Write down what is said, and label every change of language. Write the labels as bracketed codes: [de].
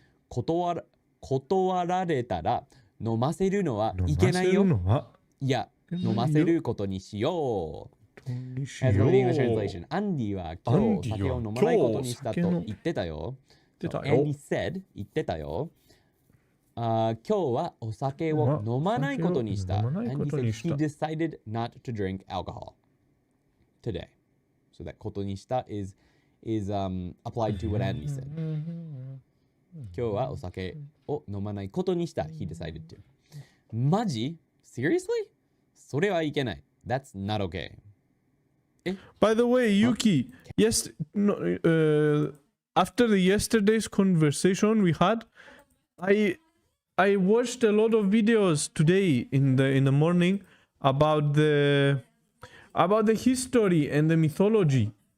[ja] 断られたら飲ませるのはいけないよ。いや、飲ませることにしよう。 As reading the translation, アンディは今日酒を飲まないことにしたと言ってたよ。 Andy said 言ってたよ。今日はお酒を飲まないことにした。 [en] And he said he decided not to drink alcohol today. So that ことにした is applied to what Andy said. [ja] 今日はお酒を飲まないことにした。 [en] He decided to. マジ Seriously? それはいけない。 That's not okay. By the way, Yuki, yes, no, after the yesterday's conversation we had, I watched a lot of videos today in the morning about the history and the mythology.